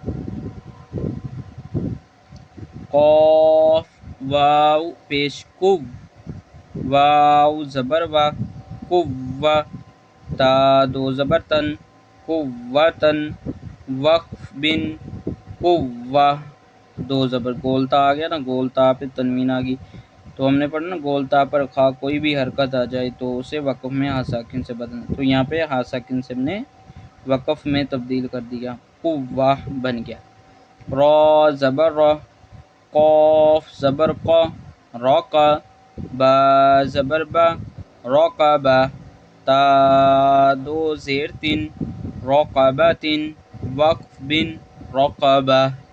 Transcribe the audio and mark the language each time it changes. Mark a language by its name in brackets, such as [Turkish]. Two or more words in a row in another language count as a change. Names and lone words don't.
[Urdu] قاف واو پیش کو، واو زبر وا، قوہ تا دو زبر تن، قوتن، وقف بن، قوہ دو زبر، گولتا آ گیا نا، گولتا پہ تنوین آ گئی تو ہم نے پڑھا نا گولتا پر خواہ کوئی بھی حرکت آ جائے تو اسے وقف میں ہا ساکن سے بدلنا، تو یہاں پہ ہا ساکن سے ہم نے وقف میں تبدیل کر دیا، قوہ بن گیا۔ را زبر را، قوف زبر قا، راقا، با زبر با، راقبہ، تا دو زیر تن، رقبتن، وقف بن، رقبہ۔